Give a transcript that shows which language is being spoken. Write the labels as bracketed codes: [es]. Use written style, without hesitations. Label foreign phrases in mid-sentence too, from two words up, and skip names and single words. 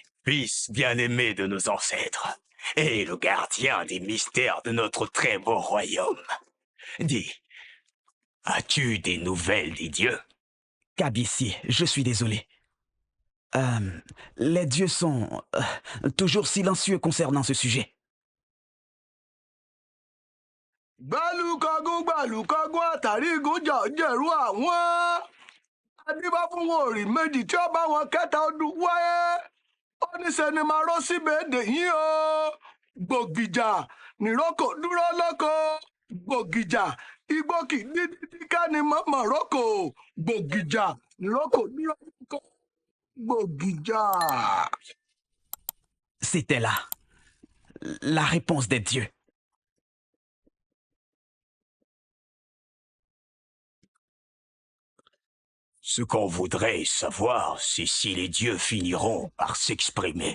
[fr] Fils bien-aimé de nos ancêtres, et le gardien des mystères de notre très beau royaume. Dis, as-tu des nouvelles des dieux? Kabiesi, je suis désolé. Les dieux sont toujours silencieux concernant ce sujet. [yo] Gbálùkọ́gún gbàlùkọ́gún àtàrígún jẹ̀rú àwọn. Adébá fún wọn òrì méjì tí ó bá wọn kẹta ọdún wáyé. Ó ní sẹni máa rọ́ síbẹ̀ èdè yín o. Gbògìjà nìrókò dúró lóko. Gbògìjà igbó kì í dídí ká ní mọ̀mọ́ rókò. Gbògìjà nìrókò dúró lóko. Gbògìjà. [fr] C'était là. La réponse des dieux. Ce qu'on voudrait savoir, c'est si les dieux finiront par s'exprimer.